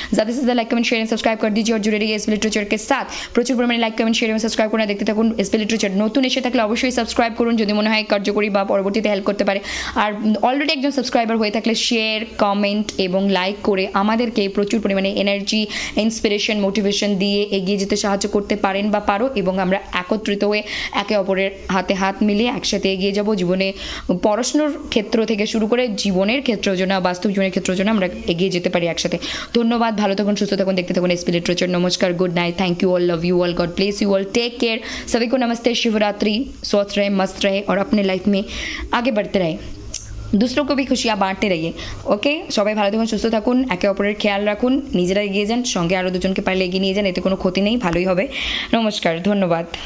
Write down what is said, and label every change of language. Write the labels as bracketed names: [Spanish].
[Hindi] ज़्यादा से ज़्यादा like comment share and subscribe कर दीजिए और जुड़े रहिए एसबी लिटरेचर के साथ। [Bangla] প্রচুর পরিমাণে লাইক কমেন্ট শেয়ার এবং সাবস্ক্রাইব করে দেখতে থাকুন এসবি লিটারেচার। নতুন এসে থাকলে অবশ্যই সাবস্ক্রাইব করুন যদি মনে হয় কার্যকরী বা পরবর্তীতে হেল্প করতে পারে। আর অলরেডি একজন সাবস্ক্রাইবার হয়ে থাকলে শেয়ার, কমেন্ট এবং লাইক করে আমাদেরকে প্রচুর পরিমাণে এনার্জি, ইন্সপিরেশন, মোটিভেশন দিয়ে এগিয়ে যেতে সাহায্য করতে পারেন বা পারো, এবং আমরা একত্রিত হয়ে একে অপরের হাতে হাত মিলিয়ে একসাথে এগিয়ে যাব জীবনে। পড়াশোনার ক্ষেত্র থেকে শুরু করে জীবনের ক্ষেত্রের জন্য, বাস্তব জীবনের ক্ষেত্রের জন্য আমরা এগিয়ে যেতে পারি একসাথে। ধন্যবাদ, ভালো থাকুন, সুস্থ থাকুন, দেখতে থাকুন एसपी लिटरेचर। [English] नमस्कार, good night, thank you all, love you all, God bless you all, take care. [Hindi] सभी को नमस्ते, शिवरात्रि, स्वस्थ रहे, मस्त रहे और अपने लाइफ में आगे बढ़ते रहे, दूसरों को भी खुशियाँ बांटते रहिए। [Bangla] ओके, সবাই ভালো থাকুন, সুস্থ থাকুন, একে অপরের খেয়াল রাখুন, নিজেরা এগিয়ে যান, সঙ্গে আরও দুজনকে পারলে এগিয়ে নিয়ে যান, এতে কোনো ক্ষতি নেই, ভালোই হবে। নমস্কার, ধন্যবাদ।